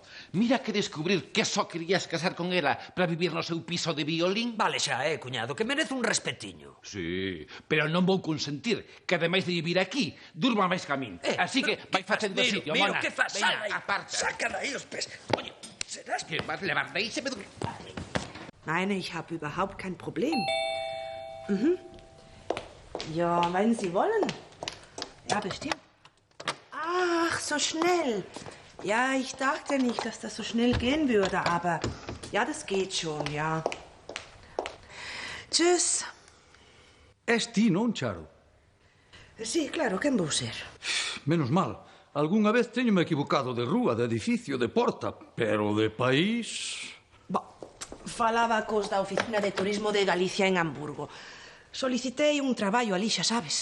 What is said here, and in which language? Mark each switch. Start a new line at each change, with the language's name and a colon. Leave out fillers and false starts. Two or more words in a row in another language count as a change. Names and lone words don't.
Galician: Mira que descubrir que só querías casar con ela para vivir no seu piso de violín. Vale xa, cuñado, que merece un respetiño. Sí, pero non vou consentir que, ademais de vivir aquí, durma máis que a min. Así que vai facendo sitio, Miro, mona. que faz? Veña, Sal aí, aparta. saca aí os pés. Oye, serás Que vas levar de aí se me...
German: Nein, ich habe überhaupt kein Problem. Ja, wenn Sie wollen. Ja, bestimmt. Ach, so schnell. Ja, ich dachte nicht, dass das so schnell gehen würde, aber ja, das geht schon, ja. Tschüss.
Galician: Es ti, non, Charo? Sí, claro, quen vou ser? Menos mal. Algúnha vez teñome equivocado de rúa, de edificio, de porta, pero de país... Falaba cos da Oficina de Turismo de Galicia en Hamburgo. Solicitei un traballo ali, xa sabes.